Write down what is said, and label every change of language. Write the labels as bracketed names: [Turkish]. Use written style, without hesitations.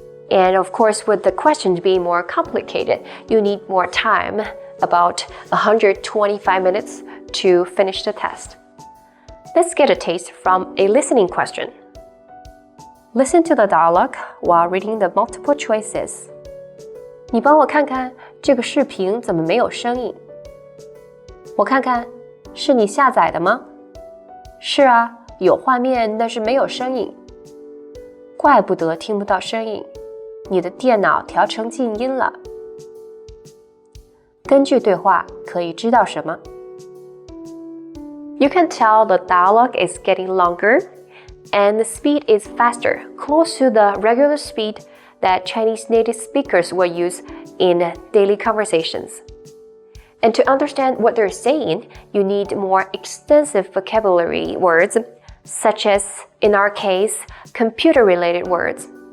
[English] And of course, with the questions being more complicated, you need more time, about 125 minutes to finish the test. Let's get a taste from a listening question. Listen to the dialogue while reading the multiple choices. [Chinese] 你帮我看看这个视频怎么没有声音？我看看是你下载的吗？是啊，有画面，但是没有声音。怪不得听不到声音，你的电脑调成静音了。根据对话可以知道什么？ [English] You can tell the dialogue is getting longer and the speed is faster, close to the regular speed that Chinese native speakers will use in daily conversations. And to understand what they're saying, you need more extensive vocabulary words, such as, in our case, computer-related words.